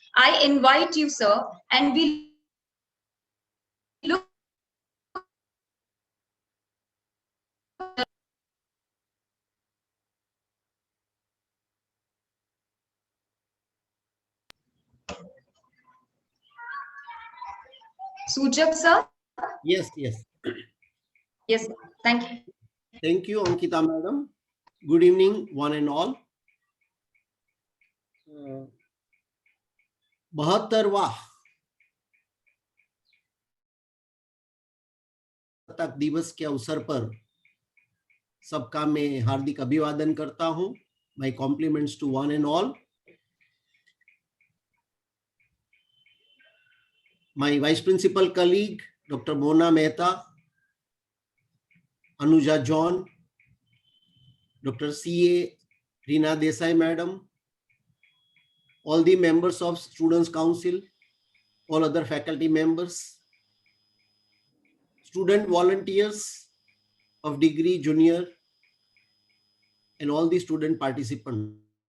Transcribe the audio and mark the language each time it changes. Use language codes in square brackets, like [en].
[en] I invite you, sir, and we look Suchak sir? Yes. Yes, thank you. Thank you, Ankita madam. Good evening, one and all. [hi] 72वां तक दिवस के अवसर पर सबका मैं हार्दिक अभिवादन करता हूं। [en] My compliments to one and all. My Vice Principal colleague, Dr. Mona Mehta, Anuja John, Dr. C.A. Reena Desai Madam, all the members of Students' Council, all other faculty members, student volunteers of degree, junior, and all the student participants.